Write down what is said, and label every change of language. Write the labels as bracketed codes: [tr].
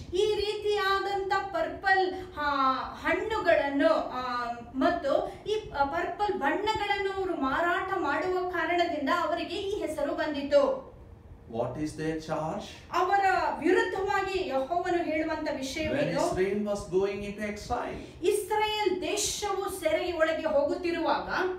[kn] ಈ ರೀತಿಯಾದಂತ ಪರ್ಪಲ್ ಹಣ್ಣುಗಳನ್ನು ಮತ್ತು ಈ ಪರ್ಪಲ್ ಬಣ್ಣಗಳನ್ನು ಅವರು ಮಾರಾಟ ಮಾಡುವ ಕಾರಣದಿಂದ ಅವರಿಗೆ ಈ ಹೆಸರು ಬಂದಿತು. [en] What is their charge? [kn] ಅವರ ವಿರುದ್ಧವಾಗಿ ಯೆಹೋವನು ಹೇಳುವಂತ ವಿಷಯವೇನು? [en] When Israel was going into exile, [kn] Israel ದೇಶವು ಸೆರೆಗೆ ಒಳಗೆ ಹೋಗುತ್ತಿರುವಾಗ